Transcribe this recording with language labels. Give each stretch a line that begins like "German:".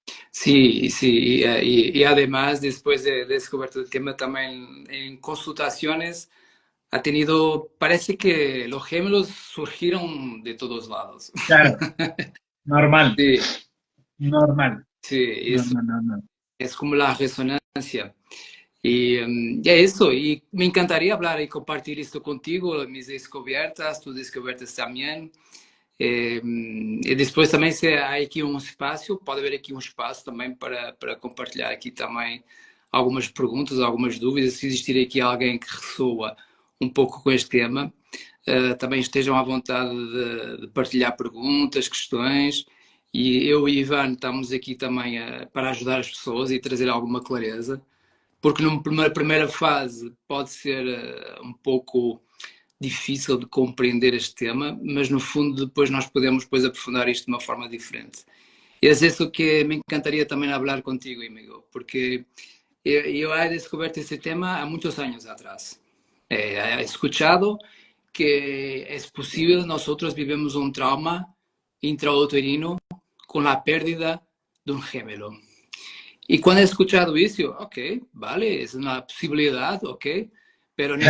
Spanish: Sí, sí, y además después de descubierto el tema también en consultaciones ha tenido, parece que los gemelos surgieron de todos lados. Claro, normal, Sí, normal. sí, No, eso no, no, no. es como la resonancia. Y eso, y me encantaría hablar y compartir esto contigo, mis descubiertas, tus descubiertas también.
Portuguese: E depois também se há aqui um espaço, pode haver aqui um espaço também para compartilhar aqui também algumas perguntas, algumas dúvidas, se existir aqui alguém que ressoa um pouco com este tema, também estejam à vontade de partilhar perguntas, questões, e eu e Ivan estamos aqui também para ajudar as pessoas e trazer alguma clareza, porque numa primeira fase pode ser um pouco difícil de compreender este tema, mas no fundo depois nós podemos depois aprofundar isto de uma forma diferente. E é isso que me encantaria também falar contigo, amigo, porque eu
Spanish: he descubierto
Portuguese: este tema há muitos anos atrás.
Spanish: He escuchado que es posible nosotros vivemos un trauma intrauterino con la pérdida de un gemelo. Y cuando he escuchado eso, ok, vale, es una posibilidad, ok, pero Claro,